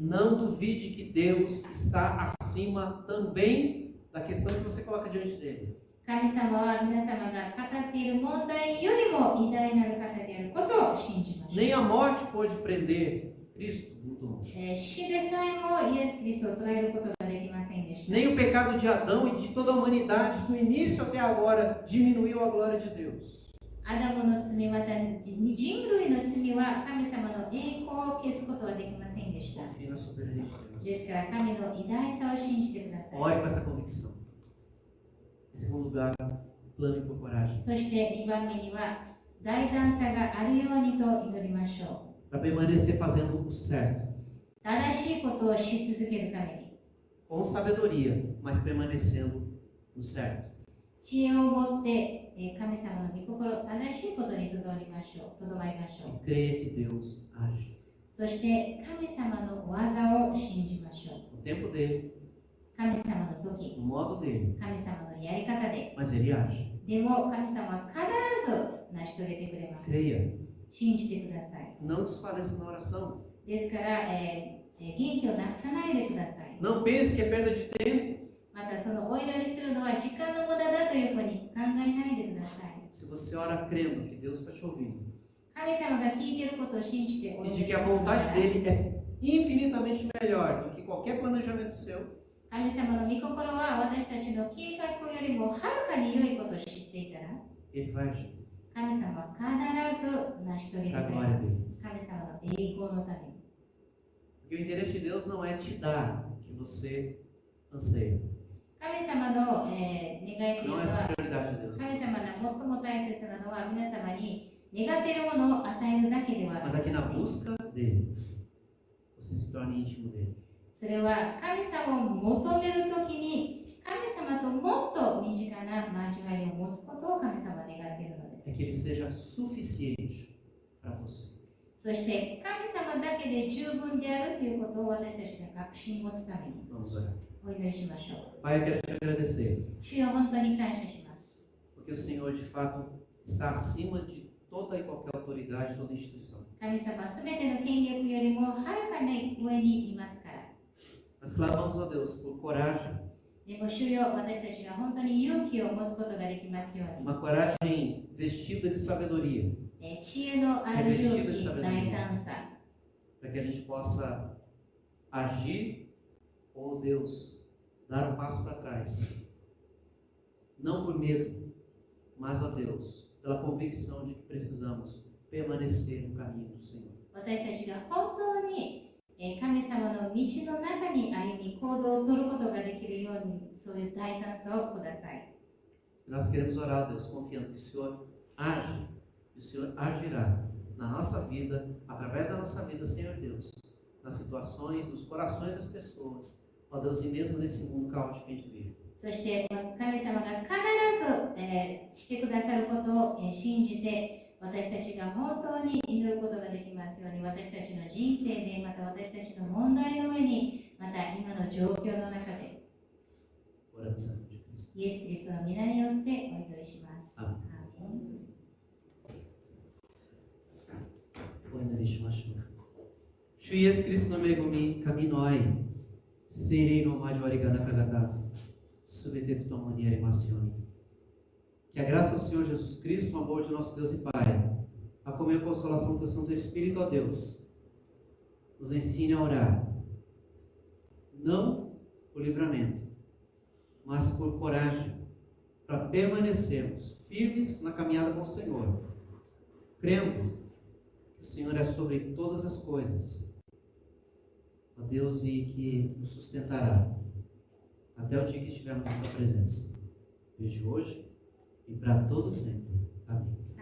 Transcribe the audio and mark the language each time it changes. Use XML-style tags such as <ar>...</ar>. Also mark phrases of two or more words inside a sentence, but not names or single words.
<pt>Não duvide que Deus está acima também da questão que você coloca diante dele.</pt> <ja>神様は皆様が語っている問題よりも偉大なる方であることを信じましょう。</ja> <pt>Nem a morte pôde prender Cristo no túmulo.</pt> <ja>死でさえもイエス・キリストを捉えることができませんでした。</ja> <pt>Nem o pecado de Adão e de toda a humanidade, do início até agora, diminuiu a glória de Deus.</pt> <ja>アダムの罪、また人類の罪は神様の栄光を消すことはできませんでした。</ja> <pt>Confie na soberania de</pt> <ja>で</ja> <pt>Deus.</pt> <ja>すから神の偉大さを信じてください。</ja> <pt>Ore com essa convicção. Em segundo lugar, plane por coragem.</pt> <ja>そして2番目には大胆さがあるようにと祈りましょ</ja> <pt>Para permanecer fazendo o certo.</pt> <ja>う。正しいことをし続けるために、</ja> <pt>Com sabedoria, mas permanecendo no certo.</pt> <ja>知恵を持って神様の御心、正しいことにとどまりましょう。</ja> <pt>E creia que Deus age.</pt> <ja>そして神様の技を信じましょう。</ja> <pt>No tempo dele,</pt> <ja>神様の時、</ja> <pt>no modo dele,</pt> <ja>神様のやり方で、</ja> <pt>mas ele age.</pt> <ja>でも神様は必ず成し遂げてくれます。</ja> <pt>Creia.</pt> <ja>信じてください。</ja> <pt>Não desfaleça na oração.</pt> <ja>ですから、元気をなくさないでください。</ja> <pt>Não pense que é perda de tempo.</pt> <ja>またそのお祈りするのは時間の無駄だというふうに考えないでください。</ja> <pt>Se você ora crendo que Deus está te ouvindo</pt> <ja>神様が聞いていることを信じてお</ja> <pt>e</pt> <ja>祈り</ja> <pt>de</pt> <ja>す</ja> <pt>que</pt> <ja>る</ja> <pt>a</pt> <ja>のなら</ja> <pt>vontade dele é infinitamente melhor do que qualquer planejamento seu,</pt> <ja>神様の御心は私たちの計画よりもはるかに良いことを知っていたら</ja> <pt>ele vai agir.</pt> <ja>神様は必ず成し遂げてくれます。神様の栄光のために。</ja> <pt>Porque o interesse de Deus não é te dar o que você anseia.</pt> <ja>神様の、願いというの</ja> <pt>Não é essa</pt> <ja>は</ja> <pt>a prioridade de Deus.</pt> <ja>神様の最も大切なのは皆様に願っているものを与えるだけではありま</ja> <pt>Mas</pt> <ja>せ</ja> <pt>aqui na</pt> <ja>ん。</ja> <pt>busca dele, você se torne íntimo dele.</pt> <ja>それは神様を求めるときに神様ともっと身近な交わりを持つことを神様は願っているので</ja> <pt>É</pt> <ja>す。</ja> <pt>que ele seja suficiente para você.</pt> <ja>そして神様だけで十分であるということを私たちが確信を持つために</ja> <pt>Vamos orar.</pt> <ja>お祈りしましょ</ja> <pt>Pai, eu quero te agradecer,</pt> <ja>う。主よ、本当に感謝します。</ja> <pt>porque o Senhor de fato está acima de toda e qualquer autoridade, toda instituição.</pt> <ja>神様はすべての権力よりもはるかに上にいますから。</ja> <pt>Nós clamamos, ó Deus, por coragem,</pt> <ja>でも主よ、私たちが本当に勇気を持つことができますように。</ja> <pt>uma coragem vestida de sabedoria,</pt> <ja>知恵のある勇気、大胆さ。</ja> <pt>para que a gente possa agir, ó Deus, dar um passo para trás. Não por medo, mas, ó Deus, pela convicção de que precisamos permanecer no caminho do Senhor.</pt> <ja>私たちが本当に神様の道の中に歩み行動を取ることができるように、そういう大胆さをください。</ja> <pt>E nós queremos orar, ó Deus, confiando que o Senhor age, que o Senhor agirá na nossa vida, através da nossa vida, Senhor Deus, nas situações, nos corações das pessoas, ó Deus, e mesmo nesse mundo caótico que a gente vive.</pt> <ja>そして神様が必ず、してくださることを、信じて、私たちが本当に祈ることができますように、私たちの人生で、また私たちの問題の上に、また今の状況の中で、</ja> <pt>Oramos em nome de Cristo.</pt> <ja>イエス・キリストの皆によってお祈りします。アーメン。アーメン。お祈りしましょう。主イエス・キリストの恵み、神の愛、聖霊の交わりがなかなかすべてと共にあり</ja> <pt>ますように。Que a graça do Senhor Jesus Cristo, o amor de nosso Deus e Pai, a comer a consolação do Santo Espírito, ó Deus, nos ensine a orar, não por livramento, mas por coragem, para permanecermos firmes na caminhada com o Senhor, crendo que o Senhor é sobre todas as coisas, ó Deus, e que nos sustentará até o dia que estivermos na tua presença, desde hoje e para todo sempre. Amém.</pt>